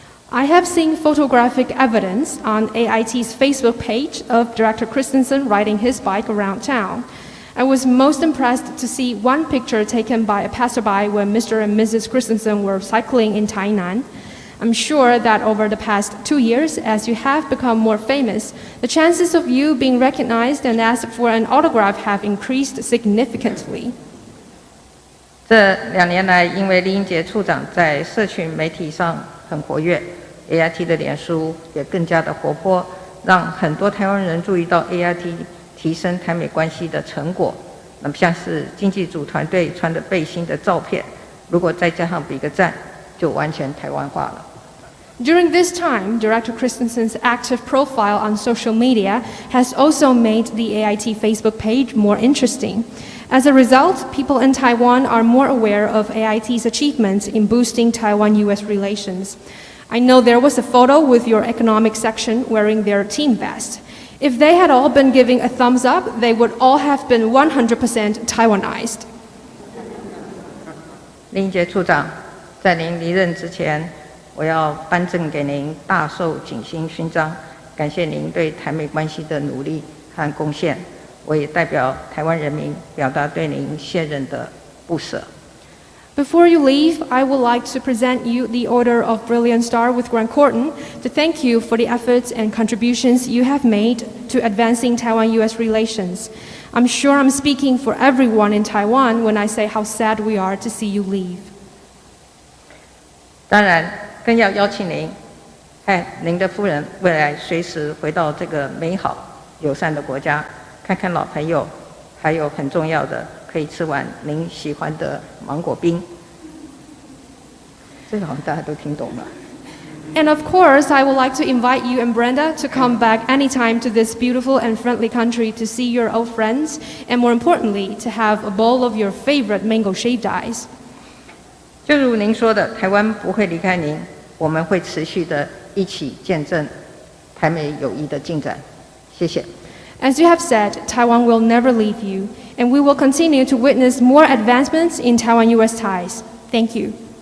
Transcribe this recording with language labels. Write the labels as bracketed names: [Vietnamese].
[English] I have seen photographic evidence on AIT's Facebook page of Director Christensen riding his bike around town. I was most impressed to see one picture taken by a passerby when Mr. and Mrs. Christensen were cycling in Tainan. I'm sure that over the past 2 years, as you have become more famous, the chances of you being recognized and asked for an autograph have increased significantly. [Chinese] 这2年来，因为酈英杰处长在社群媒体上很活跃 ，AIT 的脸书也更加的活泼，让很多台湾人注意到 AIT 提升台美关系的成果。那么像是经济组团队穿的背心的照片，如果再加上比个赞，就完全台湾化了。 [English] During this time, Director Christensen's active profile on social media has also made the AIT Facebook page more interesting. As a result, people in Taiwan are more aware of AIT's achievements in boosting Taiwan-U.S. relations. I know there was a photo with your economic section wearing their team vest. If they had all been giving a thumbs up, they would all have been 100% Taiwanized. [Chinese] 酈英杰处长，在您离任之前，我要颁赠给您大綬景星勋章，感谢您对台美关系的努力和贡献。我也代表台湾人民表达对您卸任的不舍。 [English] Before you leave, I would like to present you the Order of Brilliant Star with Grant Corton to thank you for the efforts and contributions you have made to advancing Taiwan-U.S. relations. I'm sure I'm speaking for everyone in Taiwan when I say how sad we are to see you leave. [Chinese] 当然，更要邀请您和您的夫人未来随时回到这个美好友善的国家，看看老朋友，还有很重要的，可以吃碗您喜欢的芒果冰。这个好像大家都听懂了。 [English] And of course, I would like to invite you and Brenda to come back anytime to this beautiful and friendly country to see your old friends, and more importantly, to have a bowl of your favorite mango shaved ice. [Chinese] 就如您说的，台湾不会离开您，我们会持续的一起见证台美友谊的进展。谢谢。 [English] As you have said, Taiwan will never leave you, and we will continue to witness more advancements in Taiwan-U.S. ties. Thank you.